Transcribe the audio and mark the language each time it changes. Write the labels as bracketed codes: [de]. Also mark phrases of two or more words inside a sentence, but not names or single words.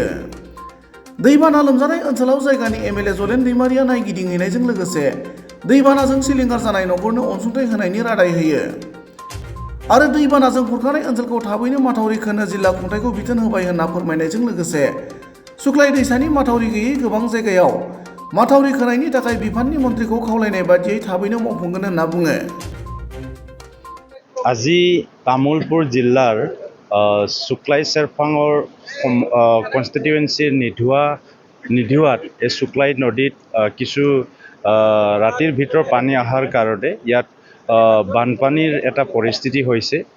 [brx] दैबाना लोमजानाय ओनसोलाव जायगानि एमएलए जलेन दैमारिया नायगिदिंहैनायजों लोगोसे दैबानाजों सिलिंखार जानाय नखरनो अनसुंथाइ होनायनि रादाय होयो आरो दैबानाजों खुरखानाय ओनसोलखौ थाबैनो माथावरि खोनो जिल्ला खुंथायखौ बिथोन होबाय होनना फोरमायनायजों लोगोसे सुक्लाय दैसानि माथावरि गैयै गोबां जायगायाव माथावरि खोनायनि थाखाय बिफाननि मन्थ्रिखौ खावलायनाय बादियै थाबैनो मावफुंगोन होनना बुङो। [as] আজি তামুলপুৰ জিলাৰ শুক্লাই চেৰফাঙৰ কনষ্টিটুৱেঞ্চিৰ নিধুৱাত এই শুক্লাই নদীত কিছু ৰাতিৰ ভিতৰত পানী অহাৰ কাৰণে ইয়াত বানপানীৰ এটা পৰিস্থিতি হৈছে।